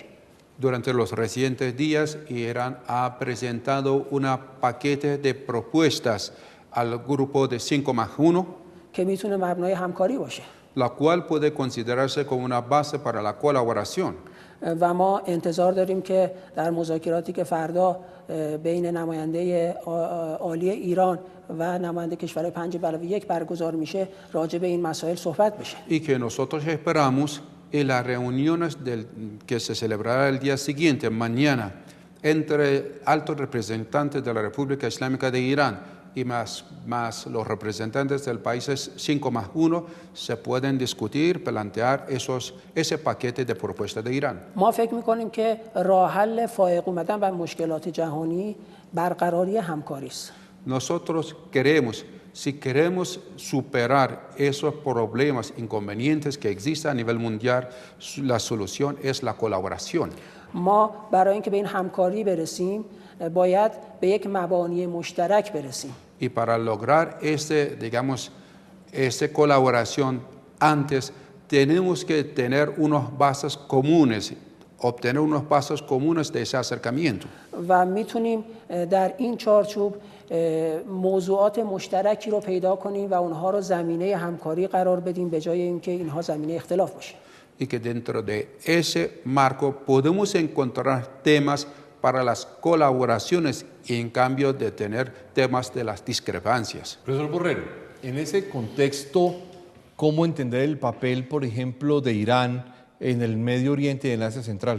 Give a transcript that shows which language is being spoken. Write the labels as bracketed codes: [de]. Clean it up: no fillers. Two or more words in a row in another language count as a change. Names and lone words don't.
[es] Durante los recientes días, Irán ha presentado un paquete de propuestas al grupo de 5+1, [fa] که میتونه مبنای همکاری باشه. [es] la cual puede considerarse como una base para la colaboración. [fa] و ما انتظار داریم که در مذاکراتی که فردا بین نماینده عالی ایران و نماینده کشورهای 5+1 برگزار میشه راجع به این مسائل صحبت بشه. [es] Y que nosotros esperamos en las reuniones que se celebrará el día siguiente, mañana, entre altos representantes de la República Islámica de Irán y más los representantes del país 5+1 se pueden discutir, plantear ese paquete de propuestas de Irán. [fa] ما فکر میکنیم که راه حل فائق اومدن بر مشکلات جهانی برقراری همکاری است. [es] Nosotros queremos, si queremos superar esos problemas, inconvenientes que existen a nivel mundial, la solución es la colaboración. [fa] ما برای اینکه به این همکاری برسیم باید به یک مبانی مشترک برسیم. [es] Y para lograr esta colaboración antes tenemos que tener unas bases comunes, obtener unos pasos comunes de ese acercamiento. [fa] و میتونیم در این چارچوب موضوعات مشترکی رو پیدا کنیم و اونها رو زمینه همکاری قرار بدیم به جای اینکه اینها زمینه اختلاف باشه. [es] Y que dentro de ese marco podemos encontrar temas para las colaboraciones y en cambio de tener temas de las discrepancias. Profesor Borrero, en ese contexto, ¿cómo entender el papel, por ejemplo, de Irán en el Medio Oriente y en Asia Central?